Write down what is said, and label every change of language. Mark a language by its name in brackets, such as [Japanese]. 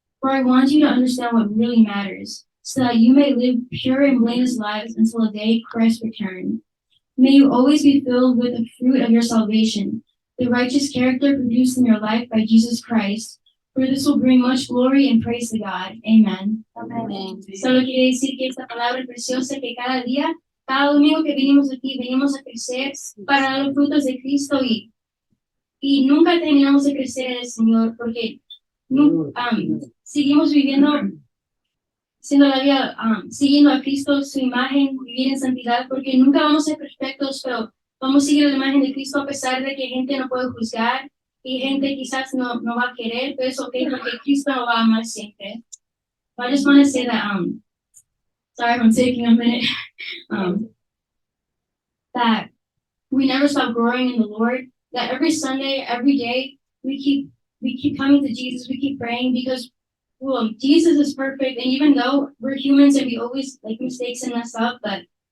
[English] For I want you to understand what really matters, so that you may live pure and blameless lives until the day Christ returns. May you always be filled with the fruit of your salvation, the righteous character produced in your life by Jesus Christ, for this will bring much glory and praise to God. Amen. [Spanish] Amén. Solo quiere decir que esta palabra es preciosa, que cada día, cada domingo que venimos aquí, venimos a crecer para dar los frutos de Cristo y nunca terminamos de crecer en el Señor, porque seguimos viviendo, siendo la vida, siguiendo a Cristo, su imagen, vivir en santidad, porque nunca vamos a ser perfectos, pero vamos a seguir la imagen de Cristo a pesar de que gente no puede juzgar y gente quizás no va a querer, pero es okay porque Cristo nos va a amar siempre. [English] So I just want to say that, sorry if I'm taking a minute, that we never stop growing in the Lord, that every Sunday, every day, we keep coming to Jesus, we keep praying because, well, Jesus is perfect, and even though we're humans and we always make mistakes and mess up, but